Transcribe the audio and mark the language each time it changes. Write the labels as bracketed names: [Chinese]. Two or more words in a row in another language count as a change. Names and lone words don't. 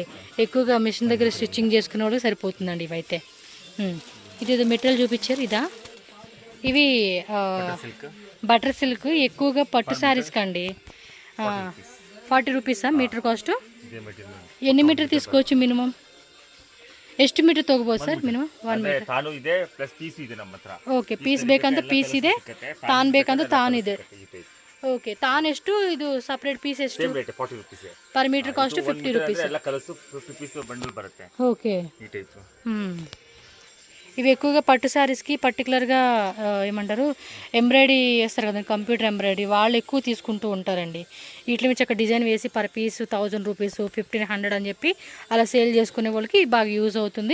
[Telugu] ఎక్కువగా మిషన్ దగ్గర స్టిచ్చింగ్ చేసుకునే వాళ్ళకి సరిపోతుందండి ఇవైతే. ఇది మెటీరియల్ చూపించారు, ఇదా? ఇవి [English] butter silk. [Telugu] ఎక్కువగా పట్టు శారీస్ కండి. 40 రూపీసా [English] meter cost? [Telugu] ఎన్ని మీటర్ తీసుకోవచ్చు మినిమం? [Kannada] ಎಷ್ಟು ಮೀಟರ್ ತಗೋಬಹುದು ಸರ್ ಮಿನಿಮಮ್? 1 ಮೀಟರ್. ತಾನು ಇದೆ [English] plus piece [Kannada] ಇದೆ ನಮ್ಮ ಹತ್ರ. ಓಕೆ. ಪೀಸ್ ಬೇಕಂತ ಪೀಸ್ ಇದೆ, ತಾನ್ ಬೇಕಂತ ತಾನ್ ಇದೆ. ಓಕೆ. ತಾನ್ ಎಷ್ಟು, ಇದು [English] separate piece [Kannada] ಎಷ್ಟು? [English] same rate [Kannada] 40 ರೂಪೀಸ್. [English] per meter cost [Kannada] 50 ರೂಪೀಸ್. ಎಲ್ಲ ಕಲರ್ಸ್ 50 [English] piece bundle [Kannada] ಬರುತ್ತೆ. [Telugu] ఓకే. ఈ టైప్. ఇవి ఎక్కువగా పట్టు శారీస్కి పర్టికులర్గా ఏమంటారు ఎంబ్రాయిడరీ చేస్తారు కదా, [English] computer embroidery, [Telugu] వాళ్ళు ఎక్కువ తీసుకుంటూ ఉంటారండి. వీటి నుంచి ఒక డిజైన్ వేసి [English] per piece [Telugu] 1000 రూపీస్, 1500 అని చెప్పి అలా సేల్ చేసుకునే వాళ్ళకి బాగా యూజ్ అవుతుంది.